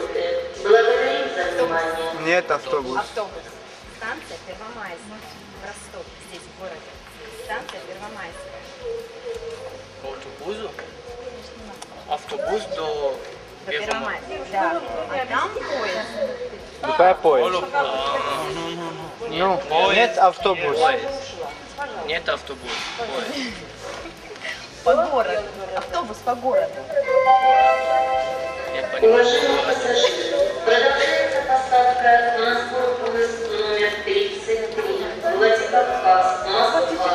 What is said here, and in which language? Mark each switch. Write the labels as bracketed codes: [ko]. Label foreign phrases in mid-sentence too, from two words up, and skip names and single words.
[ru] Благодарим за внимание. Нет автобус. Станция Первомайск, Ростов, здесь в городе. Станция Первомайская. По автобусу? Автобус до Первомайска, да. А там поезд. [ro] După aia poezd. Nu, [ru] нет автобус. Нет автобус. Поезд. По городу. Автобус по городу. Я понимаю. Уважаемые пассажиры, продолжается посадка на поезд номер 33, Владикавказ, Москва.